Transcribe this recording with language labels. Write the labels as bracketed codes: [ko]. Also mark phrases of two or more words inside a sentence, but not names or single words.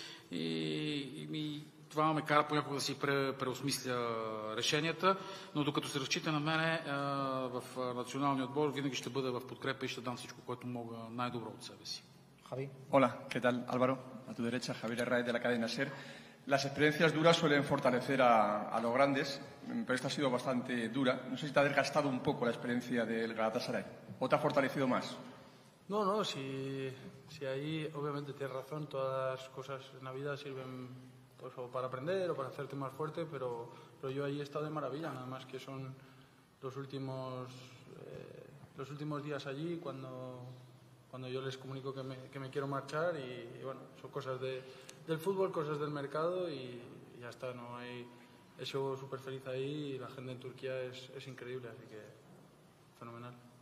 [bg] И това ме кара понякога да си преосмисля решенията, но докато се разчита на мене в националния отбор, винаги ще бъда в подкрепа и ще дам всичко, което мога най-добро от себе си. [es] Javi. Hola, ¿qué tal, Álvaro? A tu derecha, Javier Herráez de la cadena SER. Las experiencias duras suelen fortalecer a los grandes, pero esta ha sido bastante dura. No sé si te ha desgastado un poco la experiencia del Galatasaray o te ha fortalecido más. No, si ahí obviamente tienes razón, todas las cosas en la vida sirven pues, o para aprender o para hacerte más fuerte, pero yo ahí he estado de maravilla, nada más que son los últimos días allí cuando yo les comunico que me quiero marchar y bueno, son cosas del fútbol, cosas del mercado y ya está, no hay, he sido súper feliz ahí y la gente en Turquía es increíble, así que fenomenal.